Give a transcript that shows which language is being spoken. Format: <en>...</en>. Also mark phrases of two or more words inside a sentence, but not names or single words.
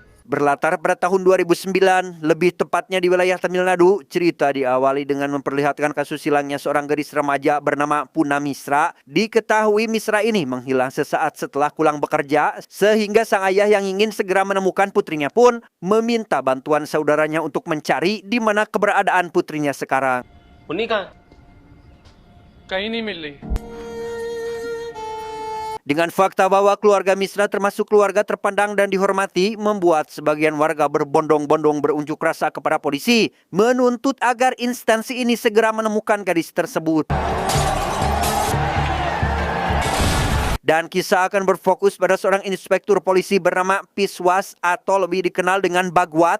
<id>Berlatar pada tahun 2009, lebih tepatnya di wilayah Tamil Nadu, cerita diawali dengan memperlihatkan kasus hilangnya seorang gadis remaja bernama Puna Misra. Diketahui Misra ini menghilang sesaat setelah pulang bekerja, sehingga sang ayah yang ingin segera menemukan putrinya pun meminta bantuan saudaranya untuk mencari di mana keberadaan putrinya sekarang. Unika,</id> <hi>कहीं नहीं मिल रही.</hi> <id>Dengan fakta bahwa keluarga Misra termasuk keluarga terpandang dan dihormati, membuat sebagian warga berbondong-bondong berunjuk rasa kepada polisi, menuntut agar instansi ini segera menemukan gadis tersebut. Dan kisah akan berfokus pada seorang inspektur polisi bernama Piswas atau lebih dikenal dengan Bagwat.</id>